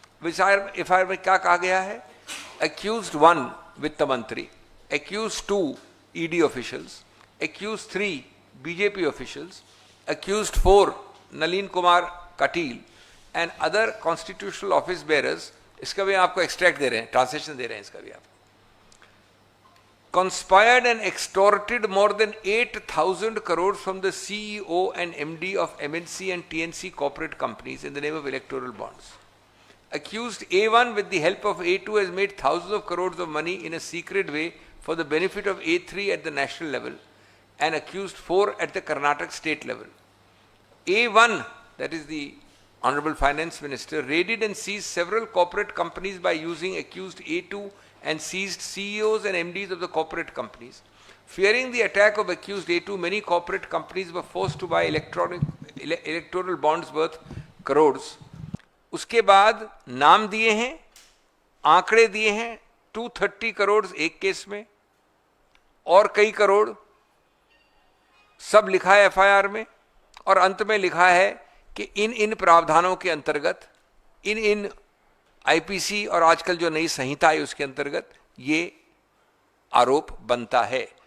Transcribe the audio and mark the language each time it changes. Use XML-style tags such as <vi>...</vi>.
<hi>FIR में क्या कहा गया है? एक्यूज्ड 1 वित्त मंत्री, accused 2 ED officials, accused 3 BJP officials, accused 4 Nalin Kumar Kateel and other constitutional office bearers. इसका भी आपको एक्सट्रैक्ट दे रहे हैं, ट्रांसलेशन दे रहे हैं इसका भी आप।</hi> <en>Conspired and extorted more than 8,000 crores from the CEO and MD of MNC and TNC corporate companies in the name of electoral bonds. Accused A1 with the help of A2 has made thousands of crores of money in a secret way for the benefit of A3 at the national level and accused 4 at the Karnataka state level. A1, that is the Honorable Finance Minister, raided and seized several corporate companies by using accused A2 and seized CEOs and MDs of the corporate companies. Fearing the attack of accused A2, many corporate companies were forced to buy electoral bonds worth crores.</en> <hi>उसके बाद नाम दिए हैं, आंकड़े दिए हैं, 230 करोड़ एक case में और कई करोड़, सब लिखा है एफआईआर में। और अंत में लिखा है कि इन प्रावधानों के अंतर्गत, इन आईपीसी और आजकल जो नई संहिता है उसके अंतर्गत ये आरोप बनता है।</hi>